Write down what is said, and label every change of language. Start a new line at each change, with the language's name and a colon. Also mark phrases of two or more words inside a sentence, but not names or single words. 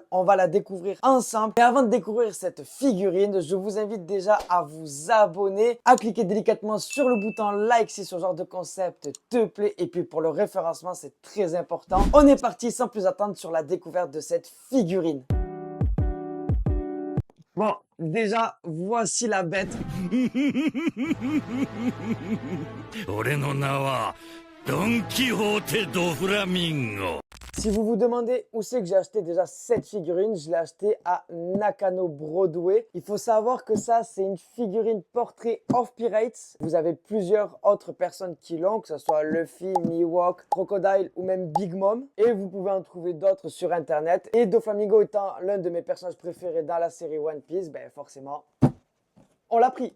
French: On va la découvrir ensemble. Et avant de découvrir cette figurine, je vous invite déjà à vous abonner, à cliquer délicatement sur le bouton like si ce genre de concept te plaît. Et puis pour le référencement, c'est très important. On est parti sans plus attendre sur la découverte de cette figurine. Bon, déjà, voici la bête.
Japanese: 俺の名はドン・キホーテ・ド・フラミンゴ。
French: Si vous vous demandez où c'est que j'ai acheté déjà cette figurine, je l'ai acheté à Nakano Broadway. Il faut savoir que ça, c'est une figurine portrait of Pirates. Vous avez plusieurs autres personnes qui l'ont, que ce soit Luffy, Mihawk, Crocodile ou même Big Mom. Et vous pouvez en trouver d'autres sur internet. Et Doflamingo étant l'un de mes personnages préférés dans la série One Piece, ben forcément, on l'a pris.